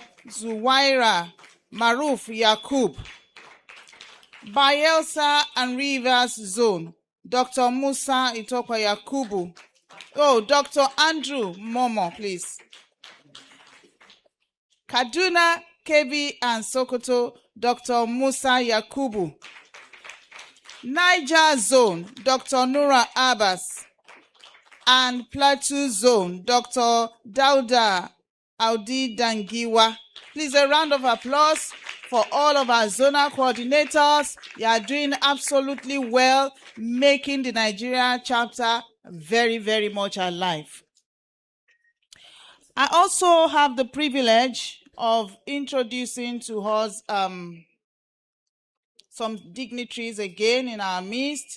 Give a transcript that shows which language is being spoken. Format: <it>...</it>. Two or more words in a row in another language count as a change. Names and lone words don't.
<en>Zuwaira Maruf Yakub. Bayelsa and Rivers Zone, Dr. Musa Itokwa Yakubu. Oh, Dr. Andrew Momo, please. Kaduna, Kebbi, and Sokoto, Dr. Musa Yakubu. Niger Zone, Dr. Nura Abbas. And Plateau Zone, Dr. Dauda Audi Dangiwa. Please, a round of applause for all of our zonal coordinators. You are doing absolutely well, making the Nigeria chapter very, very much alive. I also have the privilege of introducing to us some dignitaries again in our midst.</en>